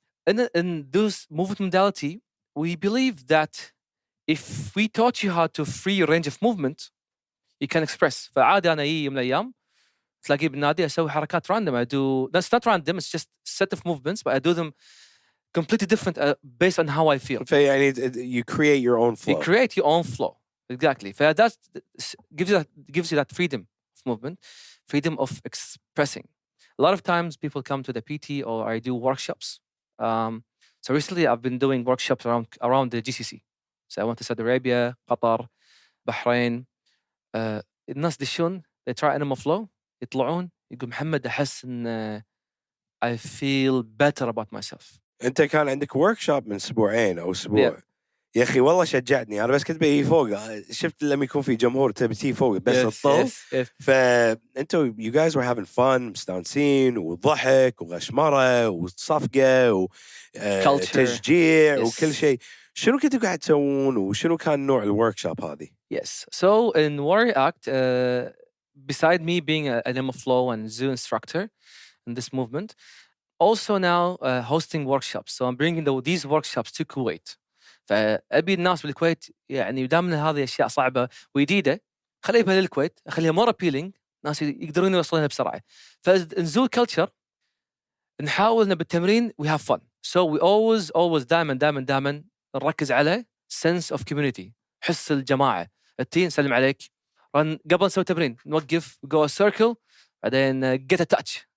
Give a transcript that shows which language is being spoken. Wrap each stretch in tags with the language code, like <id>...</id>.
<en>In those movement modality we believe that if we taught you how to free your range of movement you can express.</en> <ar>فعادي أنا يوم من الأيام تلاقي بالنادي أسوي حركات random.</ar> <en>I do that's not random. It's just set of movements, but I do them completely different based on how I feel.</en> <ar>فيعني</ar> <en>you create your own flow. You create your own flow. Exactly. That gives you that freedom of movement, freedom of expressing. A lot of times people come to the PT or I do workshops. So recently I've been doing workshops around the GCC. So I went to Saudi Arabia, Qatar, Bahrain.</en> <ar>الناس دشون</ar> <en>they try animal flow</en> <ar>يطلعون يقول محمد أحس إن</ar> <en>I feel better about myself.</en> <ar>أنت كان عندك workshop من أسبوعين أو أسبوع. يا أخي والله شجعتني أنا بس كنت بيجي فوق شفت لما يكون في جمهور تبي تيجي فوق بس الطل. فأنتوا</ar> <en>you guys were having fun</en> <ar>مستانسين وضحك وغشمرة وصفقة وتشجيع وكل شيء. شنو كنتوا قاعد تسوون وشنو كان نوع الوركشوب هذه؟</ar> <en>Yes. So in Warrior Act, beside me being an MMO Flow and Zoo instructor in this movement, also now hosting workshops. So I'm bringing these workshops to Kuwait.</en> <ar>فأبي الناس بالكويت يعني دامنا هذه أشياء صعبة وجديدة خليها للكويت خليها</ar> <en>more appealing</en> <ar>ناس يقدرون يوصلونها بسرعة. فإن Zoo culture نحاول إن بالتمرين</ar> <en>we have fun. So we always</en> <ar>دائما نركز على</ar> <en>sense of community.</en> <ar>حس الجماعة. التين سلم عليك. قبل نسوي تمرين نوقف</ar> <en>go a circle</en> <ar>بعدين</ar> <en>get a touch.</en>